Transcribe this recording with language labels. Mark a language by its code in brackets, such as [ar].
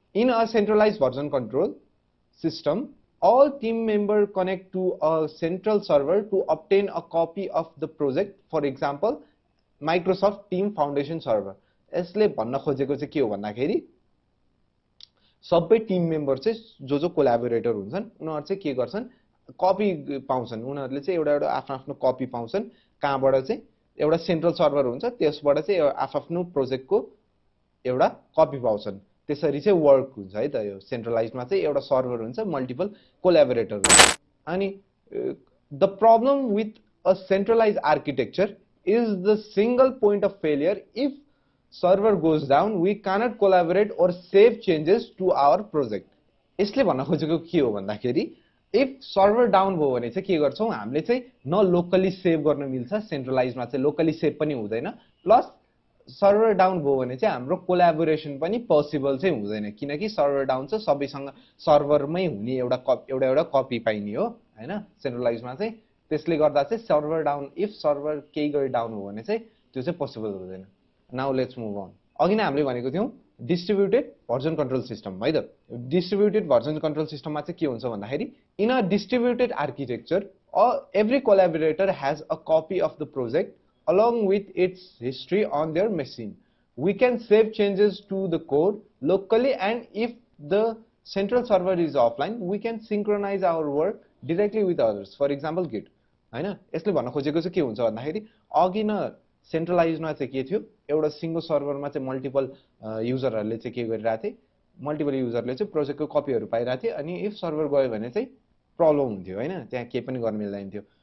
[en] In a centralized version control system, all team members connect to a central server to obtain a copy of the project. For example, Microsoft Team Foundation server. [ne] यसले भन्न खोजेको चाहिँ के हो भन्दाखेरि, सबै team member चाहिँ जो कोलाबोरेटर हुन्छन्, उनीहरु चाहिँ के गर्छन्, कपी पाउँछन्. उनीहरुले चाहिँ एउटा आफ्नो कपी पाउँछन्. कहाँबाट चाहिँ एउटा सेन्ट्रल सर्भर हुन्छ, त्यसबाट चाहिँ आफ्नो प्रोजेक्टको एउटा कपी पाउँछन्. त्यसरी चाहिँ वर्क हुन्छ है त. यो सेन्ट्रलाइजमा चाहिँ एउटा सर्भर हुन्छ, मल्टिपल कोलाबोरेटर हुन्छ. अनि [en] The problem with a centralize architecture is the single point of failure. If server goes down, we can't collaborate or save changes to our project. [ne] यसले भन्न खोजेको के हो भन्दाखेरि, [en] if server down [ne] भयो भने चाहिँ के गर्छौं, हामीले चाहिँ न लोकली सेभ गर्न मिल्छ, सेन्ट्रलाइजमा चाहिँ लोकली सेभ पनि हुँदैन, प्लस सर्भर डाउन भयो भने चाहिँ हाम्रो कोलाबोरेसन पनि पोसिबल चाहिँ हुँदैन, किनकि सर्भर डाउन छ, सबैसँग सर्भरमै हुने एउटा कपी पाइने हो हैन, सेन्ट्रलाइजमा चाहिँ. त्यसले गर्दा चाहिँ सर्भर डाउन, इफ सर्भर केही गरी डाउन हो भने चाहिँ त्यो चाहिँ पोसिबल हुँदैन. [en] Now let's move on. [ne] अघि नै हामीले भनेको थियौं डिस्ट्रिब्युटेड भर्जन कन्ट्रोल सिस्टम है त. डिस्ट्रिब्युटेड भर्जन कन्ट्रोल सिस्टममा चाहिँ के हुन्छ भन्दाखेरि, [en] In a distributed architecture every collaborator has a copy of the project along with its history on their machine. We can save changes to the code locally, and if the central server is offline, we can synchronize our work directly with others. For example, Git. [ne] हैन, यसले भन्न खोजेको चाहिँ के हुन्छ भन्दाखेरि, अघि न सेन्ट्रलाइजमा चाहिँ के थियो, एउटा सिंगल सर्भरमा चाहिँ मल्टिपल युजरहरुले चाहिँ के गरिरहेथे, मल्टिपल युजरले चाहिँ प्रोजेक्टको कपीहरु पाइरहेथे, अनि इफ सर्भर गयो भने चाहिँ प्रब्लम हुन्थ्यो हैन, त्यहाँ के पनि गर्न मिल्दैन थियो.